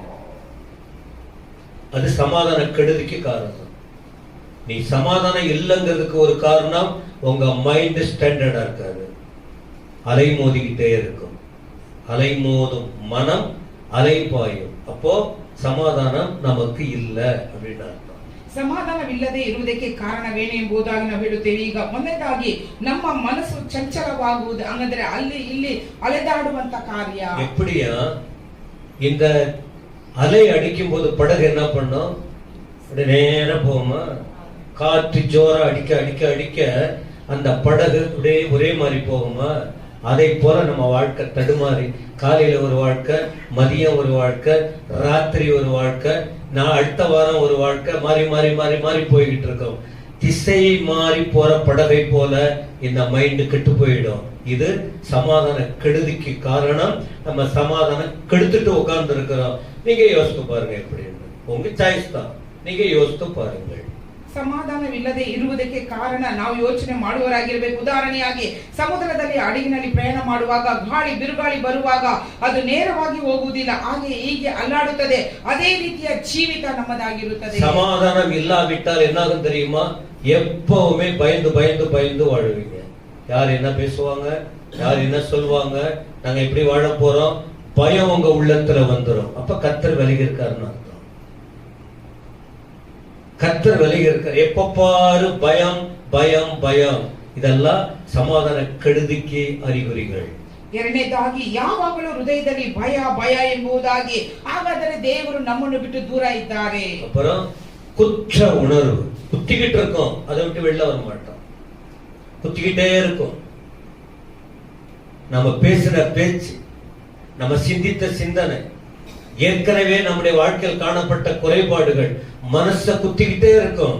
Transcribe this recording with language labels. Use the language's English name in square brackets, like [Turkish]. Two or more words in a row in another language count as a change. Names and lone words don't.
[Tamil] அது சமாதான கெடுதிக்கு காரணம். நீ சமாதானம் இல்லைங்கிறதுக்கு ஒரு காரணம் உங்க [English] mind standard [Tamil] இருக்காது. அலைமோதிக்கிட்டே இருக்கும். அலைமோதும் மனம் அலைபாயும். அப்போ சமாதானம் நமக்கு இல்லை அப்படின்னு அர்த்தம். [Kannada] ಸಮಾಧಾನವಿಲ್ಲದೆ ಇರುವುದಕ್ಕೆ ಕಾರಣವೇನು ಎಂಬುದಾಗಿ ನಾವು ಹೇಳುತ್ತೇವೆ. ಈಗ ಮೊದಲನೇದಾಗಿ ನಮ್ಮ ಮನಸ್ಸು ಚಂಚಲವಾಗುವುದು, ಹಂಗಂದ್ರೆ ಅಲ್ಲಿ ಇಲ್ಲಿ ಅಲೆದಾಡುವಂತ ಕಾರ್ಯ. [Tamil] எப்படியா? இந்த அலை அடிக்கும் போது படகு என்ன பண்ணும்? நேர போமா. காற்று ஜோரா அடிக்க அடிக்க அடிக்க அந்த படகு ஒரே மாதிரி போகுமா? அதை போல நம்ம வாழ்க்கை தடுமாறி, காலையில ஒரு வாழ்க்கை, மதியம் ஒரு வாழ்க்கை, ராத்திரி ஒரு வாழ்க்கை, நான் அடுத்த வாரம் ஒரு வாழ்க்கை, மாறி மாறி மாறி மாறி போய்கிட்டு இருக்கோம். திசை மாறி போற படகை போல இந்த மைண்ட் கெட்டு போயிடும். இது சமாதான கெடுதிக்கு காரணம். நம்ம சமாதானம் கெடுத்துட்டு உட்கார்ந்து இருக்கிறோம். நீங்க யோசித்து பாருங்க எப்படின்னு. உங்க சாய்ஸ் தான். நீங்க யோசித்து பாருங்கள். [Kannada] ಸಮಾಧಾನವಿಲ್ಲದೆ ಇರುವುದಕ್ಕೆ ಕಾರಣ ನಾವು ಯೋಚನೆ ಮಾಡುವವರಾಗಿರಬೇಕು. ಉದಾಹರಣೆಯಾಗಿ ಸಮುದ್ರದಲ್ಲಿ ಹಡಗಿನಲ್ಲಿ ಪ್ರಯಾಣ ಮಾಡುವಾಗ ಗಾಳಿ ಬಿರುಗಾಳಿ ಬರುವಾಗ ಅದು ನೇರವಾಗಿ ಹೋಗುವುದಿಲ್ಲ, ಹಾಗೆ ಹೀಗೆ ಅಲ್ಲಾಡುತ್ತದೆ. ಅದೇ ರೀತಿಯ ಜೀವಿತ ನಮ್ಮದಾಗಿರುತ್ತದೆ. [Tamil] சமாதானம் இல்லாவிட்டால் என்னாகும் தெரியுமா? எப்பவுமே பயந்து பயந்து பயந்து வாழுவீங்க. யார் என்ன பேசுவாங்க, யார் என்ன சொல்லுவாங்க, நாங்க எப்படி வாழ போறோம், பயம் உங்க உள்ளத்துல வந்துடும். அப்ப கர்த்தர் விலகி இருக்காருன்னு அர்த்தம். கர்த்தர் விலகி இருக்கார். எப்ப பாரு பயம் பயம் பயம். இதெல்லாம் சமாதான கெடுதிக்கு அறிகுறிகள். [Kannada] ಎರಡನೇದಾಗಿ ಯಾವಾಗಲೂ ಹೃದಯದಲ್ಲಿ ಭಯ ಭಯ ಎಂಬುದಾಗಿ, ಹಾಗಾದರೆ ದೇವರು ನಮ್ಮನ್ನು ಬಿಟ್ಟು ದೂರ ಇದ್ದಾರೆ. [Tamil] அப்புறம் குற்ற உணர்வு குத்திக்கிட்டு இருக்கும், அதை விட்டு வெளில வர மாட்டோம். குத்திக்கிட்டே இருக்கும். நம்ம பேசின பேச்சு, நம்ம சிந்தித்த சிந்தனை, ஏற்கனவே நம்முடைய வாழ்க்கையில் காணப்பட்ட குறைபாடுகள் மனச குத்திக்கிட்டே இருக்கும்.